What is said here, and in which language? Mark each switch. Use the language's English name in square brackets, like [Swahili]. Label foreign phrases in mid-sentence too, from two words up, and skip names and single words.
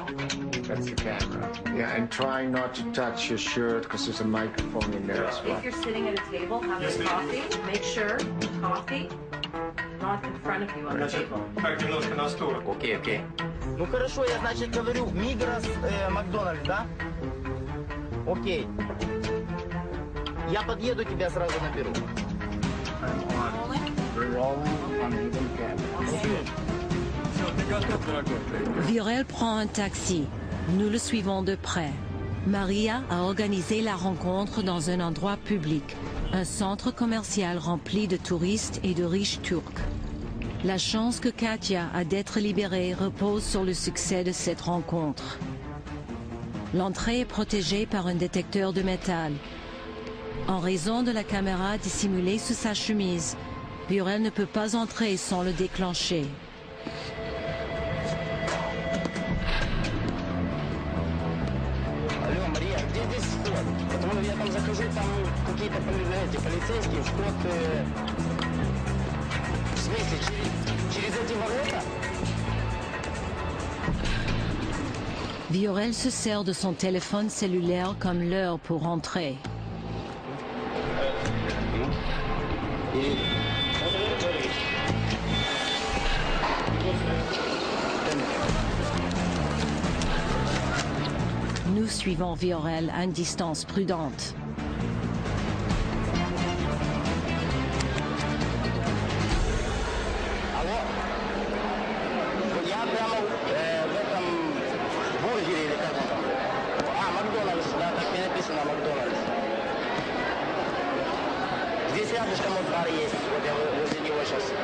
[English] That's the camera. Yeah, and try not to touch your shirt because there's a microphone in there as well. If you're sitting at a table having coffee, make sure coffee not in front of you on the table. [Russian] Так, немножко на сторону. Окей, окей. Ну хорошо, я, значит, говорю, Мигрос, Макдональдс, да? Окей. Я подъеду, тебя сразу наберу. [English] We're rolling on hidden camera. [French] Viorel prend un taxi. Nous le suivons de près. Maria a organisé la rencontre dans un endroit public, un centre commercial rempli de touristes et de riches Turcs. La chance que Katia a d'être libérée repose sur le succès de cette rencontre. L'entrée est protégée par un détecteur de métal. En raison de la caméra dissimulée sous sa chemise, Viorel ne peut pas entrer sans le déclencher. [Russian] Алло, Мария, где здесь вход? Потому я там захожу, там какие-то полицейские, вход... В смысле, через эти ворота? [French] Viorel se sert de son téléphone cellulaire comme l'heure pour entrer. Nous suivons Viorel à une distance prudente. [Russian] Алло? Я прямо в этом бургере или как он там? Макдональдс, да, так мне написано Макдональдс. Здесь рядышком вот бар есть, вот я возле него сейчас.